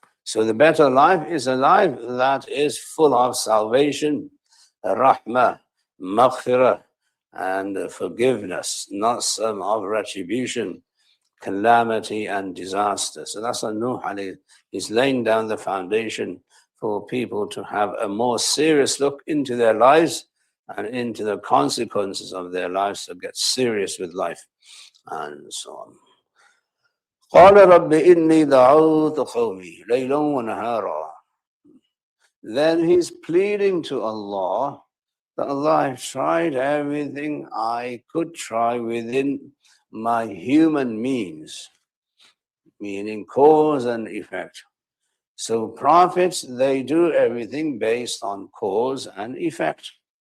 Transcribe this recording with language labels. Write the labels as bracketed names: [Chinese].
[English] So the better life is a life that is full of salvation, rahmah, maghfirah, and forgiveness, not some of retribution, calamity, and disaster. So that's what Nuh alayhi is laying down the foundation for people to have a more serious look into their lives and into the consequences of their lives, to get serious with life and so on. [Arabic] قال رب إني دعوت قومي ليلا ونهارا. [English] Then he's pleading to Allah that Allah, I've tried everything I could try within my human means, meaning cause and effect. So prophets, they do everything based on cause and effect.